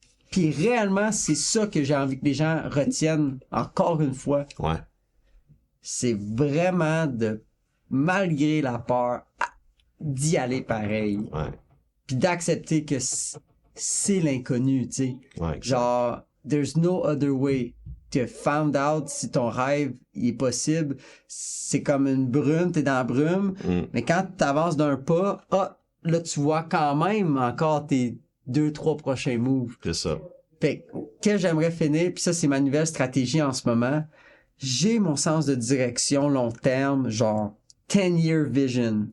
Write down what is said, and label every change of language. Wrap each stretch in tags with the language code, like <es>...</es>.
<fr>Puis réellement, c'est ça que j'ai envie que les gens retiennent encore une fois. Ouais. C'est vraiment de, malgré la peur, d'y aller pareil. Ouais. Puis d'accepter que c'est l'inconnu, tu sais. Ouais. Genre,</fr> <en>there's no other way.</en> <fr>Tu as</fr> <en>found out</en> <fr>si ton rêve il est possible. C'est comme une brume, t'es dans la brume. Mais quand t'avances d'un pas, là, tu vois quand même encore tes 2-3 prochains moves. C'est ça. Fait que j'aimerais finir, puis ça, c'est ma nouvelle stratégie en ce moment. J'ai mon sens de direction long terme, genre</fr> <en>10-year vision,</en>